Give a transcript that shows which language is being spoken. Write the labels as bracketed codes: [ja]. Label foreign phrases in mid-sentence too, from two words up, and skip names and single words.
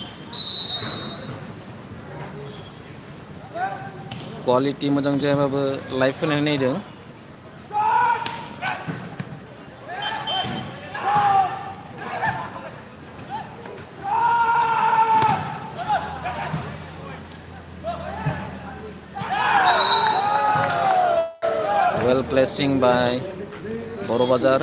[brx] Quality मोजां जायाबाबो लाइफ होनाय नायदों. [en] Well placing by Borobazar.